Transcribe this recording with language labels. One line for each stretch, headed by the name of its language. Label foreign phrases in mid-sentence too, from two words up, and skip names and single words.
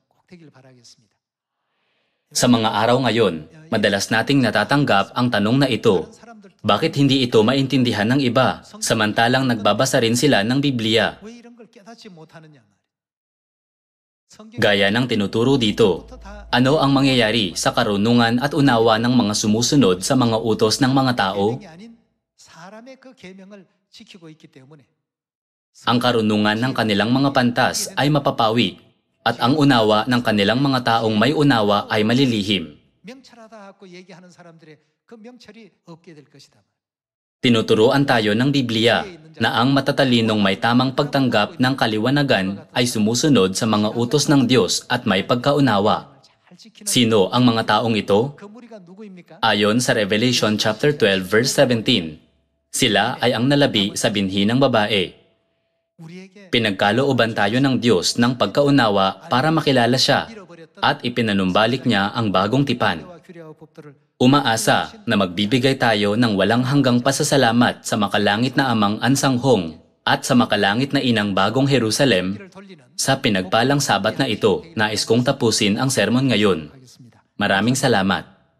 Filipino: Sa mga araw ngayon, madalas nating natatanggap ang tanong na ito, bakit hindi ito maintindihan ng iba, samantalang nagbabasa rin sila ng Biblia? Gaya ng tinuturo dito, ano ang mangyayari sa karunungan at unawa ng mga sumusunod sa mga utos ng mga tao?
Korean: 하나님의 그 계명을 지키고 있기 때문에
Filipino: Ang karunungan ng kanilang mga pantas ay mapapawi at ang unawa ng kanilang mga taong may unawa ay malilihim.
Korean: 명철하다 하고 얘기하는 사람들의 그 명철이 없게 될 것이다.
Filipino: Tinuturuan tayo ng Biblia na ang matatalinong may tamang pagtanggap ng kaliwanagan ay sumusunod sa mga utos ng Diyos at may pagkaunawa.
Korean: 잘 지키는
Filipino: Sino ang mga taong ito?
Korean: 그 무리가 누구입니까?
Filipino: Ayon sa Revelation chapter 12 verse 17, sila ay ang nalabi sa binhi ng babae.
Korean: 우리에게
Filipino: Pinagkalooban tayo ng Diyos ng pagkaunawa para makilala siya at ipinanumbalik niya ang bagong tipan.
Korean: 규례와 규례와 법도를
Filipino: Umaasa na magbibigay tayo ng walang hanggang pasasalamat sa makalangit na amang Ansanghong at sa makalangit na inang bagong Jerusalem.
Korean: 길을 돌리는
Filipino: Sa pinagpalang sabat na ito, nais kong tapusin ang sermon ngayon.
Korean: 하겠습니다.
Filipino: Maraming salamat.